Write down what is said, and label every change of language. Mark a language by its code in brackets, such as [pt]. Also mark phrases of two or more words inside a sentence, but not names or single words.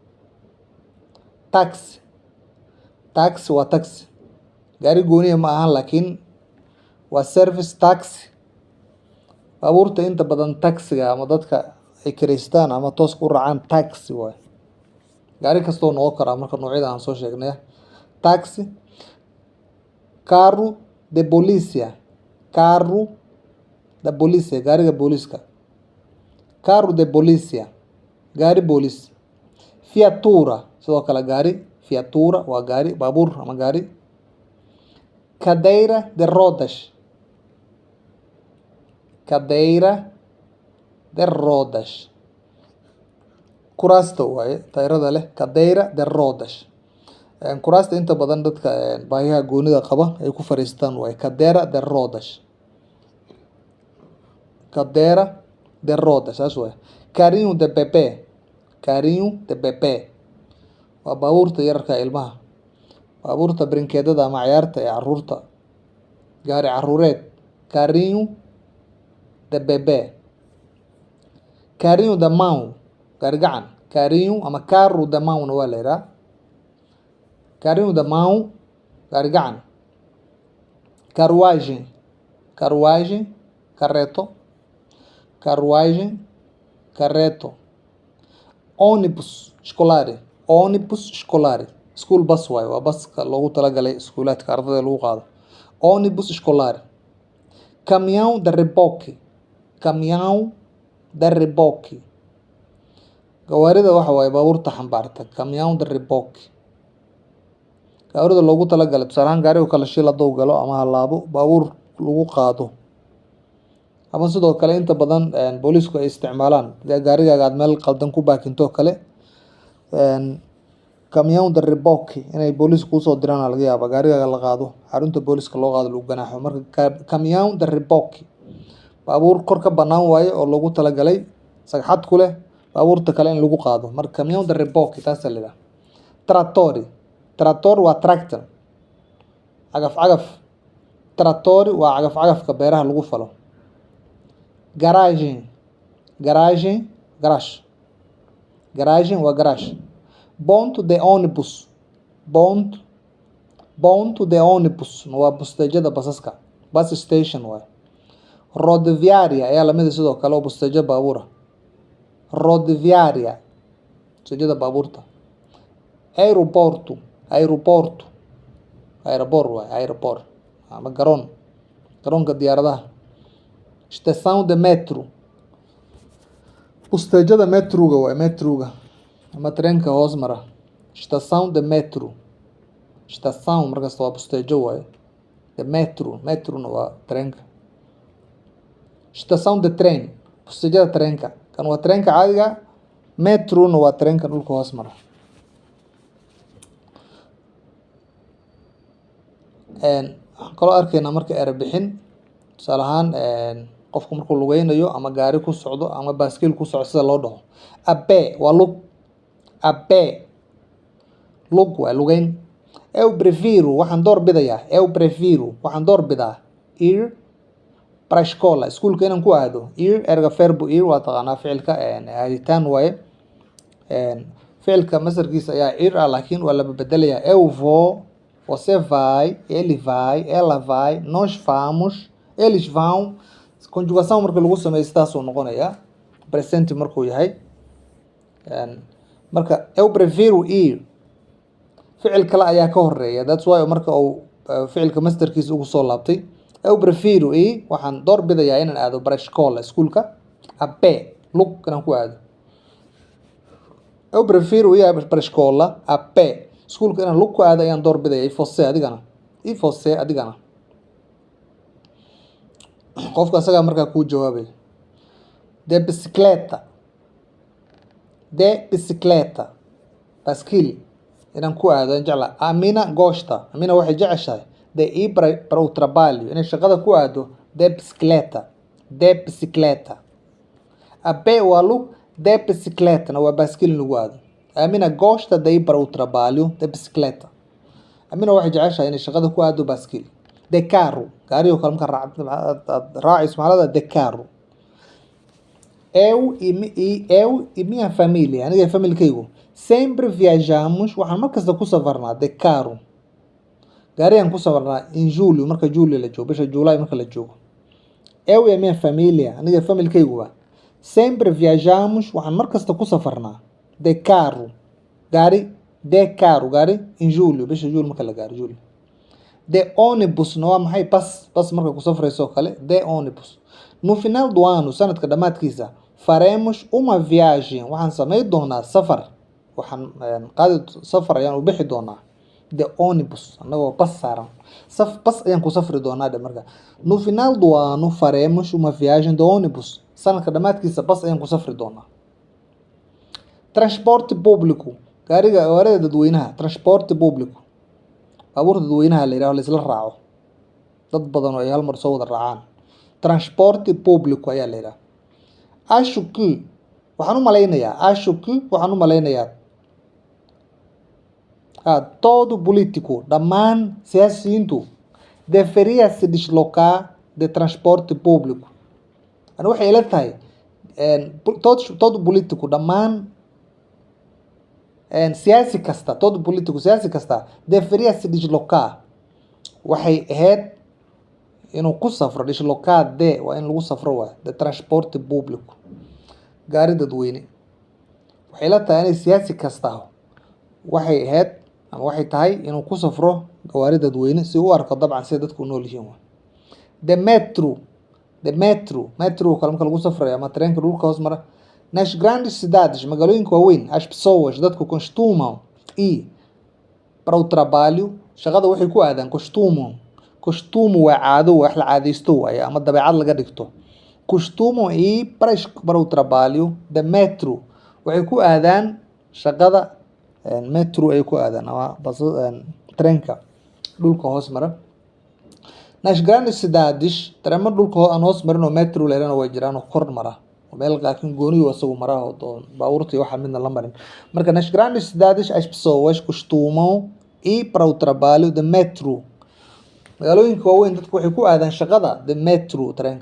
[so] Taxi waa taxi. Gaari gooniya ma ahan laakiin waa service taxi. Baabuurta inta badan taxiga ama dadka ay kireystaan ama toos u raacaan taxi waaye. Gaari kastoo noqon kara marka noocyada aan soo sheegnay. Taxi. [pt] Carro de polícia [so] gaariga booliska. [pt] Carro de polícia [so] gaari boolis. Viatura sidoo kale gaari. Viatura waa gaari, baabuur ama gaari. [pt] Cadeira de rodas. [so] Kuraasta waaye taayirada leh. [pt] Cadeira de rodas. [so] Kuraasta inta badan dadka baahiyaha goonida qaba ay ku fariistaan waaye. [pt] Cadeira de rodas [so] saas waaye. [pt] Carrinho de bebê [so] waa baabuurta yararka ilmaha. Baabuurta brinkeedada ama ciyaarta ee caruurta. Gaari caruureed. [pt] Carrinho de bebê. Carrinho de mão [so] gaari gacan. [pt] Carrinho ama carro de mão na waa la yiraahdaa. Carrinho de mão [so] gaari gacan. [pt] Carruagem, carruagem, carreto. Carruagem, carreto. Ônibus escolar, ônibus escolar. [en] School bus [so] waaye, waa baska loogu talagalay iskuulaadka ardayda lagu qaado. [pt] Ônibus escolar. Caminhão de reboque, caminhão de reboque. [so] Gawaarida waxa waaye baabuurta xambaarta, [pt] caminhão de reboque. [so] Gawaarida loogu talagalay tusaale ahaan gaariga kala shil hadduu galo ama halaabo baabuur lagu qaado. Ama sidoo kale inta badan booliisku ay isticmaalaan gaarigaaga aad meel qaldan ku baakinto kale [pt] caminhão de reboque [so] inay booliisku kusoo diraan laga yaabaa gaarigaaga la qaado xarunta booliiska loo qaado lagu ganaaxo. Marka [pt] caminhão de reboque [so] baabuur kor ka bannaan waaye oo loogu talagalay sagxad ku leh baabuurta kale in lagu qaado. Marka [pt] caminhão de reboque [so] taas la yiraahdaa. Trattori, trattor waa tractor, cagaf cagaf. Trattori waa cagaf cagafka beeraha lagu falo. [pt] Garagem, garagem, garage. [so] Garagem waa garage. [pt] Ponto de ônibus, ponto de ônibus [so] waa busteejada basaska, [en] bus station [so] waaye. Rodoviária ayaa lamid ah sidoo kale oo busteejo baabuura. Rodoviária busteejada baabuurta. Aeroporto, aeroporto, aeroport waaye, aeroport ama garoon, garoonka diyaaradaha. [pt] Estação de metro, [so] busteejada metroga waaye, metroga ama tareenka hoos mara. [pt] Estação de metro, estação [so] markasta waa busteejo waaye. [pt] De metro, [so] metrona waa tareenka. [pt] Estação de trem, [so] busteejada tareenka, kan waa tareenka caadiga. Metrona waa tareenka dhulka hoos mara. Waxaan kaloo arkaynaa marka erebixin tusaale ahaan qofku markuu lugeynayo ama gaari ku socdo ama baaskiil ku socdo sida loo dhaho. Abe waa lug, abe lug waa lugeyn. [pt] Eu prefiro [so] waxaan door bidayaa, [pt] eu prefiro [so] waxaan door bidaa [pt] ir para a escola [so] iskuulka inaan ku aado. Ir erga verbo ir waa taqaanaa ficilka aaditaan waaye. Ficilka masdarkiisa ayaa ir ah laakiin waa la bedelayaa. [pt] Eu vou, você vai, ele vai, ela vai, nós vamos, eles vão. [so] Conjugação marka lagu sameeyo sidaas uu noqonayaa present markuu yahay. Marka [pt] eu prefiro ir [so] ficil kale ayaa ka horeeya, [en] that's why [so] marka uu ficilka masdarkiisa ugu soo laabtay. [pt] Eu prefiro ir [so] waxaan door bidayaa inaan aado [pt] para a escola [so] iskuulka. [pt] A pé [so] lug inaan ku aado. [pt] Eu prefiro ir para a escola a pé [so] iskuulka inaan lug ku aado ayaan door bidayaa. [pt] E você adigana, e você adigana. [so] Qofka asagaa markaa kuu jawaabay. [pt] De bicicleta, de bicicleta [so] baaskiil inaan ku aado aan jeclaa. Amina gosta, Amina waxay jeceshahay [pt] de ir para o trabalho [so] inay shaqada ku aado. [pt] De bicicleta, de bicicleta. A pé [so] waa lug, [pt] de bicicletana [so] waa baaskiil in lagu aado. [pt] Amina gosta de ir para o trabalho de bicicleta. [so] Amina waxay jeceshahay inay shaqada ku aado baaskiil. [pt] De carro, [so] gaariga kale marka raacayso macnada [pt] de carro. Eu e minha família, [so] aniga familkaygu [pt] sempre viajamos, [so] waxaan markasta ku safarnaa [pt] de carro. [so] Gaarigaan ku safarnaa [pt] in julho [so] marka julho la joogo, bisha July marka la joogo. [pt] Eu e minha família, [so] aniga familkayguba [pt] sempre viajamos, [so] waxaan markasta ku safarnaa [pt] de carro. Gaari, de carro, [so] gaari [pt] in julho, [so] bisha julho marka la gaaro julho. [pt] De ônibus [so] waa maxay? Bas marka ku safrayso kale, [pt] de ônibus. No final do ano, [so] sanadka dhamaadkiisa, [pt] faremos uma viagem, [so] waxaan sameyn doonaa safar. Waxaan safar ayaan u bixi doonaa. [pt] De ônibus, [so] anagoo bas saaran. Bas ayaan ku safri doonaa de marka. [pt] No final do ano, faremos uma viagem de ônibus. [so] Sanadka dhamaadkiisa bas ayaan ku safri doonaa. [pt] Transporte público, [so] gaariga dadweynaha, [pt] transporte público. [so] Baabuurta dadweynaha la yiraahdo la isla raaco. Dad badan oo ay hal mar soo wada raacaan. Transporte público ayaa la yiraahdaa. [pt] Acho que [so] waxaan u malaynayaa [pt] todo político, [so] dhammaan siyaasiyiintu [pt] deveria se deslocar de transporte público. [so] Ani waxay ila tahay [pt] todo político, [so] dhammaan siyaasi kasta [pt] deveria se deslocar [so] waxay ahayd inuu ku safro deslocade waa in lagu safro waay [pt] de transporte público [so] gaari dadweyne. waxay la tahay inay siyaasi kasta waxay ahayd ama waxay tahay inuu ku safro gawaari dadweyne si uu u arko dabcan sida dadku u nool yihiin waay. [en] The metro [so] kale marka lagu safrayo ama tareenka dhulka hoos mara. [pt] Nas grandes cidades, [so] magaalooyinka waaweyn, [pt] as pessoas dadku costumam ir para o trabalho, [so] shaqada waxay ku aadaan costumo waa caado wax la caadaysto waaye ama dabeecad laga dhigto. [pt] Costumam ir para o trabalho the metro [so] waxay ku aadaan shaqada metro ay ku aadaan ama tareenka dhulka hoos mara. [pt] Nas grandes cidades, [so] tareemo dhulka aan hoos marin oo metro leerana way jiraan oo kor mara. meel laakiin gooniyo asagu maraa oo baabuurtii waxa midna la marin. [pt] Marka nas grandes cidades as pessoas costumam ir para o trabalho de metro. [so] magaalooyinka waaweyn dadku waxay ku aadaan shaqada [en] the metro [so] tareenka.